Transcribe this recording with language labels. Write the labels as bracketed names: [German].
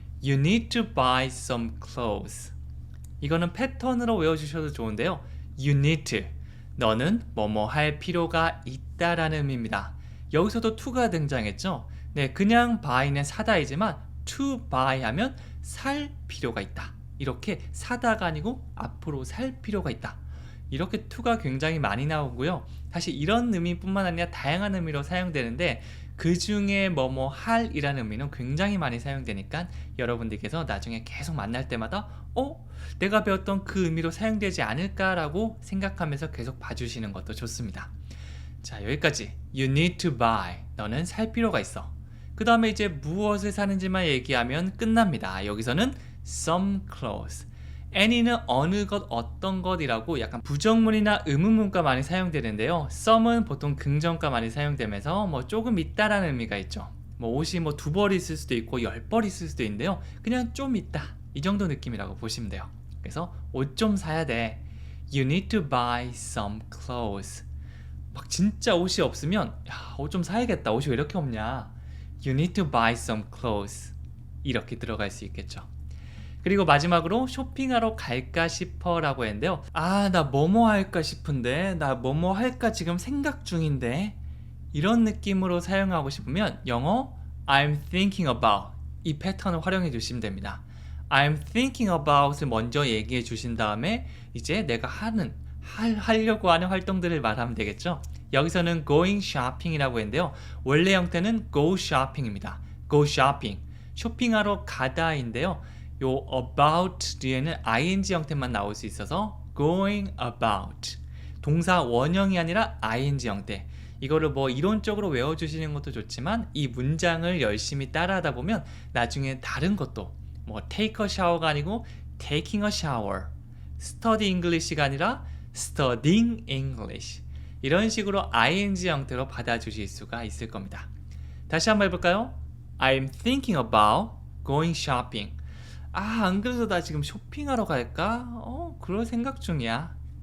[English] You need to buy some clothes. [Korean] 이거는 패턴으로 외워주셔도 좋은데요. [English] You need to. [Korean] 너는 뭐뭐 할 필요가 있다라는 의미입니다. 여기서도 to가 등장했죠. 그냥 buy는 사다이지만 to buy 하면 살 필요가 있다. 이렇게 사다가 아니고 앞으로 살 필요가 있다. 이렇게 to가 굉장히 많이 나오고요. 사실 이런 의미뿐만 아니라 다양한 의미로 사용되는데 그 중에 뭐뭐 할이라는 의미는 굉장히 많이 사용되니까 여러분들께서 나중에 계속 만날 때마다 내가 배웠던 그 의미로 사용되지 않을까라고 생각하면서 계속 봐주시는 것도 좋습니다. 자, 여기까지 [English] You need to buy. [Korean] 너는 살 필요가 있어. 그 다음에 이제 무엇을 사는지만 얘기하면 끝납니다. 여기서는 some clothes. any는 어느 것, 어떤 것이라고 약간 부정문이나 의문문과 많이 사용되는데요. some은 보통 긍정과 많이 사용되면서 뭐 조금 있다라는 의미가 있죠. 뭐 옷이 뭐 2벌 있을 수도 있고 10벌 있을 수도 있는데요. 그냥 좀 있다. 이 정도 느낌이라고 보시면 돼요. 그래서 옷 좀 사야 돼. [English] You need to buy some clothes. [Korean] 막 진짜 옷이 없으면 옷 좀 사야겠다. 옷이 왜 이렇게 없냐. [English] You need to buy some clothes. [Korean] 이렇게 들어갈 수 있겠죠. 그리고 마지막으로 쇼핑하러 갈까 싶어 라고 했는데요. 나 뭐뭐 할까 싶은데 나 뭐뭐 할까 지금 생각 중인데 이런 느낌으로 사용하고 싶으면 영어 [English] I'm thinking about [Korean] 이 패턴을 활용해 주시면 됩니다. [English] I'm thinking about을 [Korean] 먼저 얘기해 주신 다음에 이제 내가 하려고 하는 활동들을 말하면 되겠죠. 여기서는 going shopping이라고 했는데요. 원래 형태는 go shopping입니다. go shopping 쇼핑하러 가다인데요. 요 about 뒤에는 ing 형태만 나올 수 있어서 going about 동사 원형이 아니라 ing 형태. 이거를 뭐 이론적으로 외워주시는 것도 좋지만 이 문장을 열심히 따라하다 보면 나중에 다른 것도 뭐 take a shower가 아니고 [English] taking a shower, [Korean] study English가 아니라 [English] studying English [Korean] 이런 식으로 ing 형태로 받아주실 수가 있을 겁니다. 다시 한번 해볼까요? [English] I'm thinking about going shopping. [Korean] 안 그래도 나 지금 쇼핑하러 갈까? 그럴 생각 중이야.